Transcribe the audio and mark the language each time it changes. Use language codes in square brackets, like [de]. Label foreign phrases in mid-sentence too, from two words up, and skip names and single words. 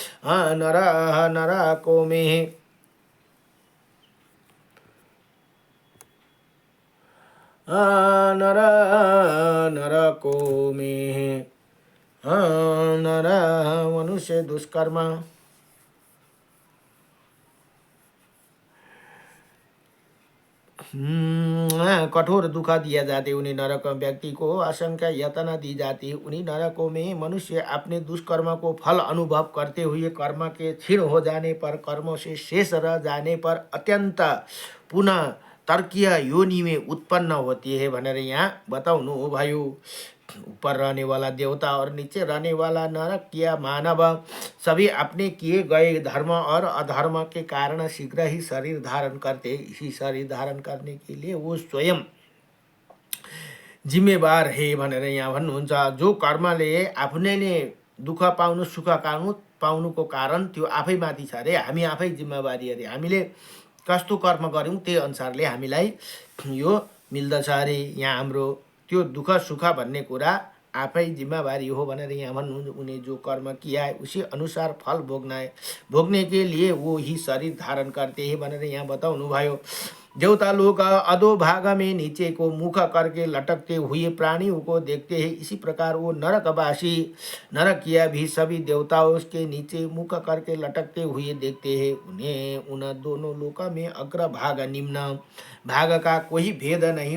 [hi] नरकों में है नरकों में है मनुष्य दुष्कर्म कठोर दुख दिया जाते, उन्हीं नरक व्यक्ति को असंख्य यातना दी जाती है। उन्हीं नरकों में मनुष्य अपने दुष्कर्म को फल अनुभव करते हुए कर्म के क्षीण हो जाने पर, कर्मों से शेष रह जाने पर अत्यंत पुनः तर्कीय योनि में उत्पन्न होती है [ne] भनेर यहाँ बताउनु हो भयो। [hi] ऊपर रहने वाला देवता और नीचे रहने वाला नरक या मानव सभी अपने किए गए धर्म और अधर्म के कारण शीघ्र ही शरीर धारण करते। इसी शरीर धारण करने के लिए वो स्वयं जिम्मेवार है [ne] भनेर यहाँ भन्नुहुन्छ। जो कर्मले आफूले नै दुःख पाउनु सुख पाउनुको कारण त्यो आफैमाथि छ अरे, हामी आफै जिम्मेवारी अरे। हामीले कस्तो कर्म गर्यौँ त्यही अनुसारले हामीलाई यो मिल्दछ अरे। यहाँ हाम्रो त्यो दुःख सुख भन्ने कुरा आफै जिम्मेवारी हो भनेर यहाँ भन्नुहुन्छ। [hi] उन्हें जो कर्म किया है उसी अनुसार फल भोगने के लिए वो ही शरीर धारण करते हैं [ne] भनेर यहाँ बताउनु भयो। [hi] देवता लोग अधोभाग में नीचे को मुख करके लटकते हुए प्राणियों को देखते हैं। इसी प्रकार वो नरकवासी नरकिया भी सभी देवताओं के नीचे मुख करके लटकते हुए देखते हैं। उन्हें उन दोनों लोक में अग्र भाग निम्न भाग का कोई भेद नहीं।